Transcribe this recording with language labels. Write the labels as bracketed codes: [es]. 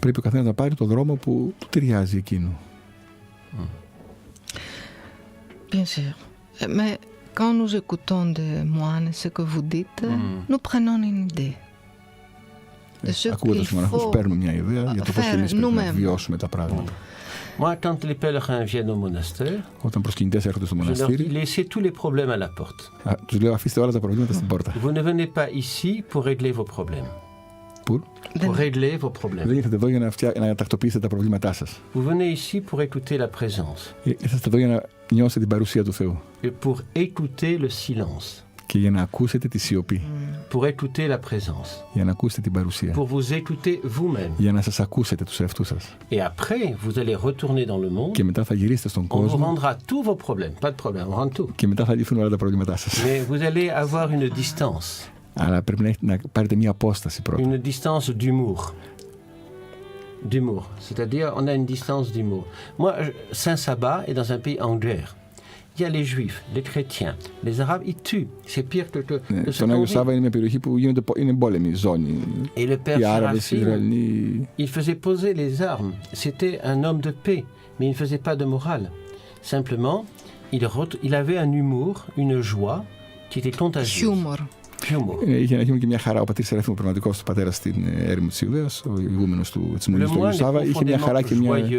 [el] Πρέπει ο καθένας να πάρει το δρόμο που του ταιριάζει εκείνου. [fr] Bien sûr. Mais quand nous écoutons des moines, ce que vous dites, nous prenons une idée. [el] Ακούγοντας τους μοναχούς, παίρνουμε μια ιδέα για το πώς εμείς πρέπει να βιώσουμε τα πράγματα. [fr] Moi, quand les pèlerins viennent au monastère, [el] όταν προσκυνητές έρχονται στο μοναστήρι, [fr] laissez tous les problèmes à la porte. [el] Τους λέω αφήστε όλα τα προβλήματα στην πόρτα. [fr] Vous ne venez pas ici pour régler vos problèmes. Pour régler vos problèmes. [el] Δεν ήρθατε εδώ για να τακτοποιήσετε τα προβλήματά σας. [fr] Vous venez ici pour écouter la présence. [el] Ήρθατε εδώ για να νιώσετε την παρουσία του Θεού. [fr] Et pour écouter le silence. [el] Και για να ακούσετε τη σιωπή. [fr] Pour écouter la présence. [el] Για να ακούσετε την παρουσία. [fr] Pour vous écouter vous-même. [el] Για να σας ακούσετε τους εαυτούς σας. [fr] Et après, vous allez retourner dans le monde. [el] Και μετά θα γυρίσετε στον [fr] On vous [el] κόσμο. [fr] rendra tous vos problèmes. Pas de problème, on rend tout. [el] Και μετά θα λυθούν όλα τα προβλήματά σας. [fr] Mais vous allez avoir une distance. [el] Αλλά πρέπει να πάρετε μια απόσταση πρώτα. [fr] Une distance d'humour. D'humour. C'est-à-dire, on a une distance d'humour. Moi, Saint-Sabah est dans un pays en guerre. Il y a les juifs, les chrétiens, les arabes, ils tuent. C'est pire que [el] Στον Άγιο Σάββα είναι μια περιοχή που είναι πόλεμη ζώνη. [fr] Et le père [el] Οι Άραβες, οι Ισραηλοί. [fr] Il faisait poser les armes. C'était un homme de paix, mais il ne faisait pas de morale. Simplement, il avait un humour, une joie qui était contagieuse. [el] Είχε να γίνει και μια χαρά. Ο πατήρ Σεραφείμ, ο πραγματικός του πατέρα στην έρημο της Ιουδαίας, ο ηγούμενος της Μονής του Αγίου Σάββα, είχε μια χαρά και μια.